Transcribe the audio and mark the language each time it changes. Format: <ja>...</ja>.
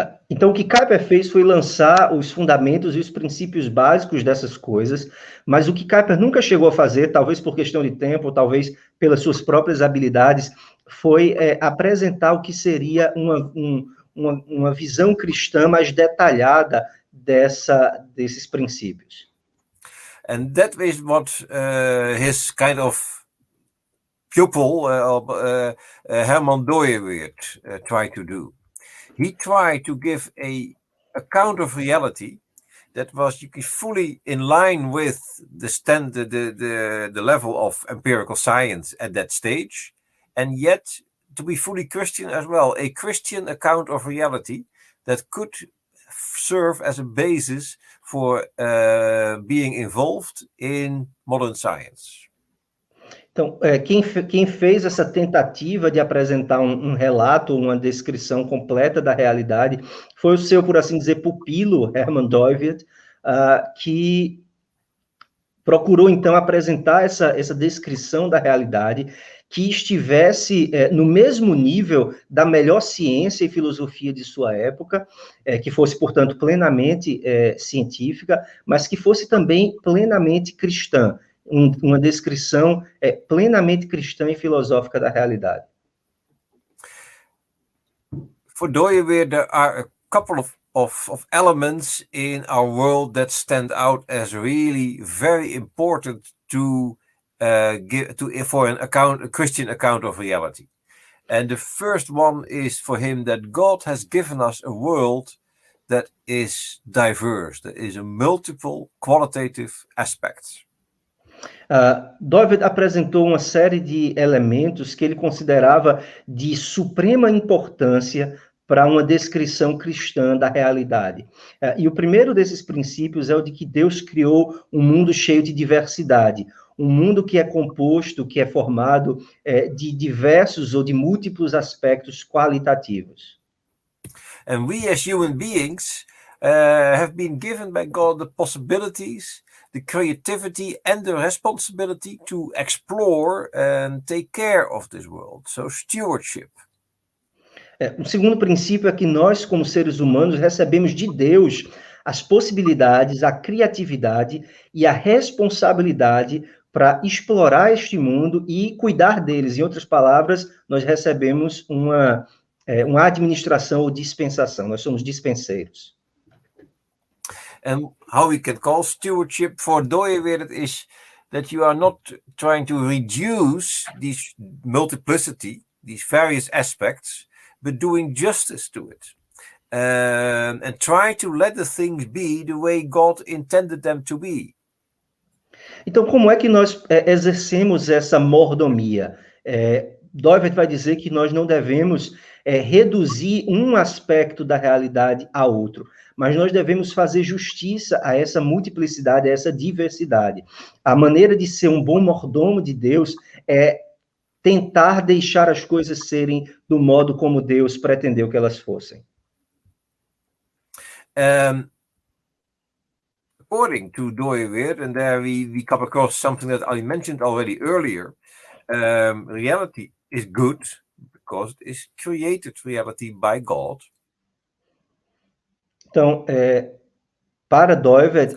<pt>Então, o que Kuyper fez foi lançar os fundamentos e os princípios básicos dessas coisas, mas o que Kuyper nunca chegou a fazer, talvez por questão de tempo, talvez pelas suas próprias habilidades, foi apresentar o que seria uma visão cristã mais detalhada desses princípios.</pt> <en>And that is what his kind of pupil, Herman Dooyeweerd, tried to do. He tried to give a account of reality that was fully in line with the level of empirical science at that stage, and yet to be fully Christian as well, a Christian account of reality that could serve as a basis for being involved in modern science.</en> <pt>Então, quem fez essa tentativa de apresentar um relato, uma descrição completa da realidade, foi o seu, por assim dizer, pupilo, Herman Dooyeweerd, que procurou, então, apresentar essa descrição da realidade que estivesse no mesmo nível da melhor ciência e filosofia de sua época, que fosse, portanto, plenamente científica, mas que fosse também plenamente cristã, uma descrição plenamente cristã e filosófica da realidade.</pt> <en>For Dooyeweerd, there are a couple of elements in our world that stand out as really very important for a Christian account of reality. And the first one is for him that God has given us a world that is diverse, that is a multiple qualitative aspects.</en> <pt>Dooyeweerd apresentou uma série de elementos que ele considerava de suprema importância para uma descrição cristã da realidade. E o primeiro desses princípios é o de que Deus criou um mundo cheio de diversidade, um mundo que é composto, que é formado de diversos ou de múltiplos aspectos qualitativos.</pt> <en>And we as human beings have been given by God the possibilities, the creativity and the responsibility to explore and take care of this world. So stewardship.</en> <pt>O segundo princípio é que nós, como seres humanos, recebemos de Deus as possibilidades, a criatividade e a responsabilidade para explorar este mundo e cuidar deles. Em outras palavras, nós recebemos uma administração ou dispensação. Nós somos dispenseiros.</pt> <en>And how we can call stewardship for Dooyeweerd is that you are not trying to reduce this multiplicity, these various aspects, but doing justice to it. And try to let the things be the way God intended them to be.</en> <pt>Então, como é que nós exercemos essa mordomia? Dooyeweerd vai dizer que nós não devemos reduzir um aspecto da realidade a outro, mas nós devemos fazer justiça a essa multiplicidade, a essa diversidade. A maneira de ser um bom mordomo de Deus é tentar deixar as coisas serem do modo como Deus pretendeu que elas fossem.</pt> <en>According to Dooyeweerd, and there we come across something that I mentioned already earlier, reality is good because it is created reality by God.</en> <pt>Então, para Dooyeweerd...</pt>